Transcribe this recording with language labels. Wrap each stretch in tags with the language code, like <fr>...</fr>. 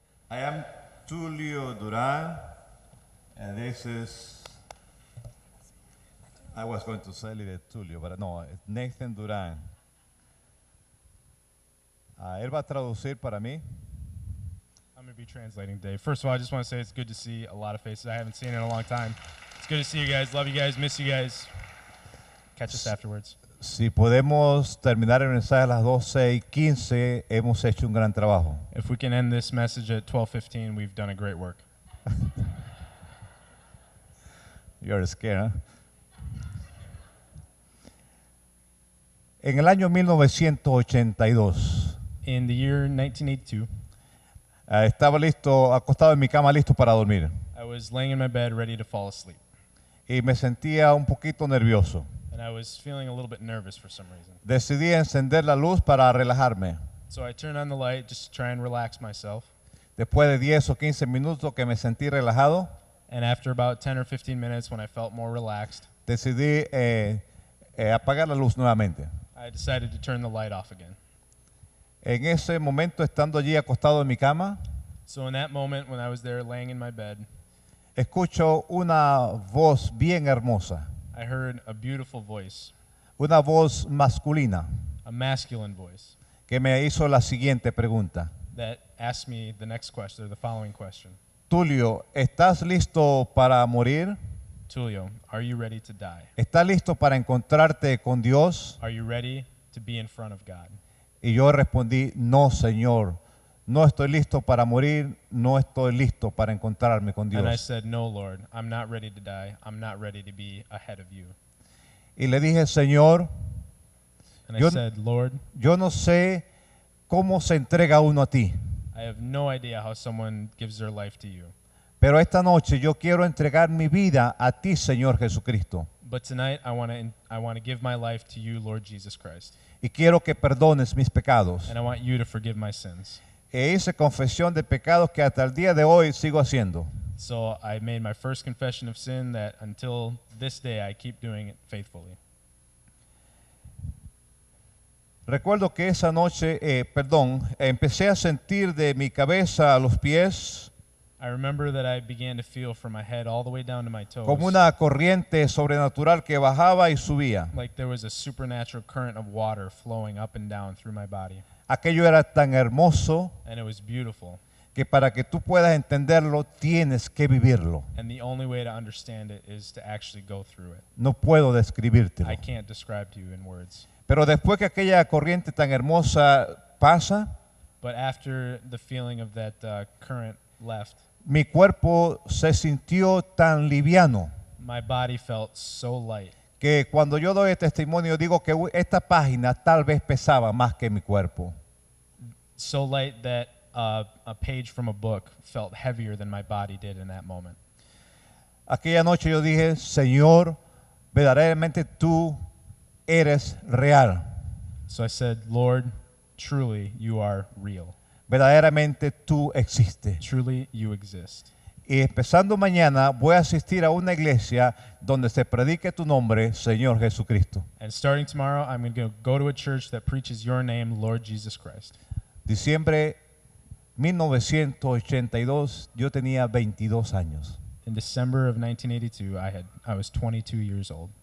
<en>I am Tulio Duran, and this is, I was going to say it Tulio, but no, it's Nathan Duran.</en> <es>Él va a traducir para mí.</es> <en>I'm going to be translating today. First of all, I just want to say it's good to see a lot of faces I haven't seen in a long time. It's good to see you guys. Love you guys. Miss you guys. Catch us afterwards.</en> <es>Si podemos terminar el mensaje a las 12:15, hemos hecho un gran trabajo.</es> <en>If we can end this message at 12:15, we've done a great work. You're scared, huh?</en> <es>En el año 1982,</es> <en>In the year 1982,</en> <es>estaba listo, acostado en mi cama, listo para dormir.</es> <en>I was laying in my bed ready to fall asleep.</en> <es>Y me sentía un poquito nervioso.</es> <en>And I was feeling a little bit nervous for some reason.</en> <es>Decidí encender la luz para relajarme.</es> <en>So I turned on the light just to try and relax myself.</en> <es>Después de 10 o 15 minutos que me sentí relajado,</es> <en>And after about 10 or 15 minutes, when I felt more relaxed,</en> <es>decidí apagar la luz nuevamente.</es> <en>I decided to turn the light off again.</en> <es>En ese momento, estando allí acostado en mi cama,</es> <en>So in that moment, when I was there laying in my bed,</en> <es>escucho una voz bien hermosa,</es> <en>I heard a beautiful voice,</en> <es>una voz masculina,</es> <en>a masculine voice,</en> <es>que me hizo la siguiente pregunta.</es> <en>that asked me the next question, or the following question.</en> <es>Tulio, ¿estás listo para morir?</es> <en>Tulio, are you ready to die?</en> <es>¿Estás listo para encontrarte con Dios?</es> <en>Are you ready to be in front of God?</en> <es>Y yo respondí, no, Señor, no estoy listo para morir, no estoy listo para encontrarme con</es> <en>And I</en> <es>Dios.</es> <en>said, no, Lord, I'm not ready to die. I'm not ready to be ahead of you.</en> <es>Y le dije, Señor,</es> <en>And I</en> <es>Yo-</es> <en>said, Lord,</en> <es>yo no sé cómo se entrega uno a ti,</es> <en>I have no idea how someone gives their life to you.</en> <es>pero esta noche yo quiero entregar mi vida a ti, Señor Jesucristo,</es> <en>But tonight, I want to give my life to you, Lord Jesus Christ.</en> <es>y quiero que perdones mis pecados.</es> <en>And I want you to forgive my sins.</en> <es>E hice confesión de pecados que hasta el día de hoy sigo haciendo.</es> <en>So I made my first confession of sin that until this day, I keep doing it faithfully.</en> <es>Recuerdo que esa noche, empecé a sentir de mi cabeza a los pies</es> <en>I remember that I began to feel from my head all the way down to my toes,</en> <es>como una corriente sobrenatural que bajaba y subía.</es> <en>like there was a supernatural current of water flowing up and down through my body.</en> <es>Aquello era tan hermoso</es> <en>And it was beautiful.</en> <es>que para que tú puedas entenderlo tienes que vivirlo.</es> <en>And the only way to understand it is to actually go through it.</en> <es>No puedo describírtelo.</es> <en>I can't describe to you in words.</en> <es>Pero después que aquella corriente tan hermosa pasa,</es> <en>But after the feeling of that current left,</en> <es>mi cuerpo se sintió tan liviano</es> <en>my body felt so light</en> <es>que cuando yo doy testimonio digo que esta página tal vez pesaba más que mi cuerpo.</es> <en>so light that a page from a book felt heavier than my body did in that moment.</en> <es>Aquella noche yo dije, Señor, verdaderamente tú eres real.</es> <en>So I said, Lord, truly you are real.</en> <es>Verdaderamente tú existes.</es> <en>Truly you exist.</en> <es>Y empezando mañana voy a asistir a una iglesia donde se predique tu nombre, Señor Jesucristo.</es> <en>And starting tomorrow, I'm going to go to a church that preaches your name, Lord Jesus Christ.</en> <es>Diciembre 1982, yo tenía 22 años.</es> <en>In December of 1982, I was 22 years old.</en>